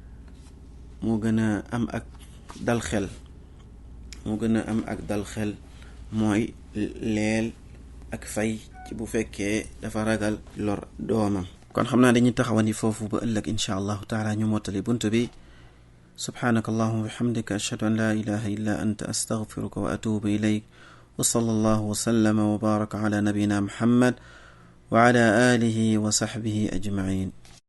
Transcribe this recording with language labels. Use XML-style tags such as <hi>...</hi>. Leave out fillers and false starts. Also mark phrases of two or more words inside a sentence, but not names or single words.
<wo>a am ak dal xel mooy leel ak fay ci bu fekkee dafa ragal lor doomam kon xam naa dañuy taxawandi foofu ba ëllëg</wo> <ar>إن شاء الله تعالى</ar> <wo>ñu mottali bunt bi</wo> <ar>سبحانك اللهم وبحمدك أشهد أن لا إله إلا أنت أستغفرك وأتوب إليك وصلى الله وسلم وبارك على نبينا محمد وعلى آله وصحبه أجمعين</ar>